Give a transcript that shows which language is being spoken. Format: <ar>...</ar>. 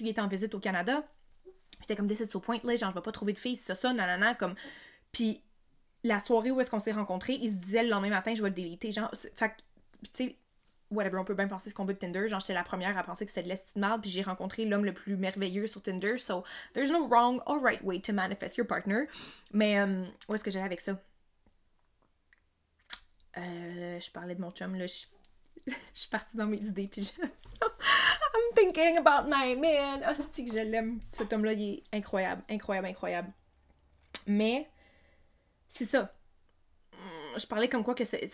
<fr>Lui, il était en visite au Canada. J'étais comme,</fr> <en>this is so pointless.</en> <fr>Genre, je vais pas trouver de filles, c'est ça, nanana, comme. Puis la soirée où est-ce qu'on s'est rencontrés, il se disait le lendemain matin, je vais le déliter. Genre, fait que, tu sais, whatever, on peut bien penser ce qu'on veut de Tinder. Genre, j'étais la première à penser que c'était de l'estime de merde, puis j'ai rencontré l'homme le plus merveilleux sur Tinder.</fr> <en>So, there's no wrong or right way to manifest your partner.</en> <fr>Mais, où est-ce que j'allais avec ça? Je parlais de mon chum, là. Je suis partie dans mes idées, puis</fr> <en>I'm thinking about my man.</en> <fr>Ah, c'est que je l'aime. Cet homme-là, il est incroyable, incroyable, incroyable. Mais, c'est ça. Je parlais comme quoi que</fr>